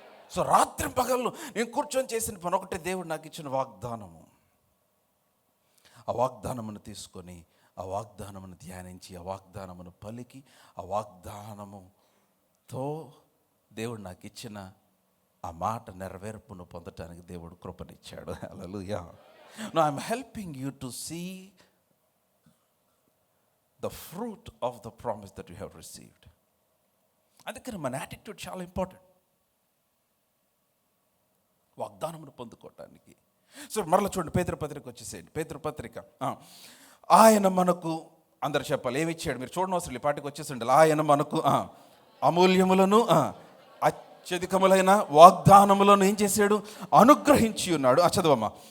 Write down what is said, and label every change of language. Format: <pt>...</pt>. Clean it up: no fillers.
<te>So రాత్రి పగళ్ళు నేను కూర్చొని చేసిన పని ఒకటే, దేవుడు నాకు ఇచ్చిన వాగ్దానము. ఆ వాగ్దానమును తీసుకొని, ఆ వాగ్దానమును ధ్యానించి, ఆ వాగ్దానమును పలికి, ఆ వాగ్దానముతో దేవుడు నాకు ఇచ్చిన ఆ మాట నెరవేర్పును పొందటానికి దేవుడు కృపనిచ్చాడు. హల్లెలూయా.</te> <en>Now I'm helping you to see the fruit of the promise that you have received.</en> <te>అందుకని మన యాటిట్యూడ్ చాలా ఇంపార్టెంట్ వాగ్దానమును పొందుకోవటానికి. సో మరలా చూడండి, పేతురుపత్రిక వచ్చేసేయండి. పేతురుపత్రిక, ఆయన మనకు, అందరు చెప్పాలి ఏమి ఇచ్చాడు. మీరు చూడనవసరం అవసరం, ఈ పాటికి వచ్చేసండి. ఆయన మనకు అమూల్యములను అత్యధికములైన వాగ్దానములను ఏం చేశాడు? అనుగ్రహించి ఉన్నాడు. చదవమ్మా.</te>